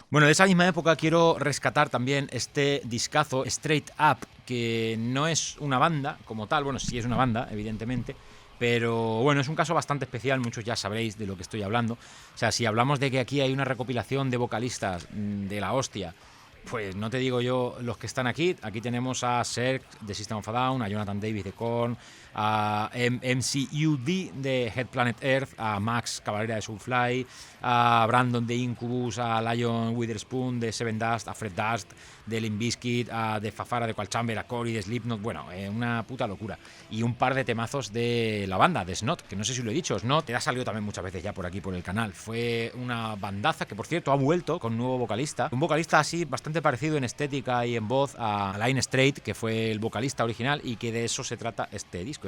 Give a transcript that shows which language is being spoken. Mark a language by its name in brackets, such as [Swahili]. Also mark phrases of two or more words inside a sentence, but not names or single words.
[Spanish] Bueno, de esa misma época quiero rescatar también este discazo Straight Up, que no es una banda como tal, bueno, sí es una banda, evidentemente, pero bueno, es un caso bastante especial, muchos ya sabréis de lo que estoy hablando. O sea, si hablamos de que aquí hay una recopilación de vocalistas de la hostia, pues no te digo yo los que están aquí. Aquí tenemos a Serg de System of a Down, a Jonathan Davis de Korn, a MCUD de Head Planet Earth, a Max Cavalera de Soulfly, a Brandon de Incubus, a Lion Witherspoon de Seven Dust, a Fred Durst de Limp Bizkit, a de Fafara de Qualchamber, a Cory de Slipknot. Bueno, una puta locura. Y un par de temazos de la banda, de Snot, que no sé si lo he dicho. Snot te ha salido también muchas veces ya por aquí por el canal. Fue una bandaza que, por cierto, ha vuelto con un nuevo vocalista. Un vocalista así bastante parecido en estética y en voz a Line Straight, que fue el vocalista original, y que de eso se trata este disco.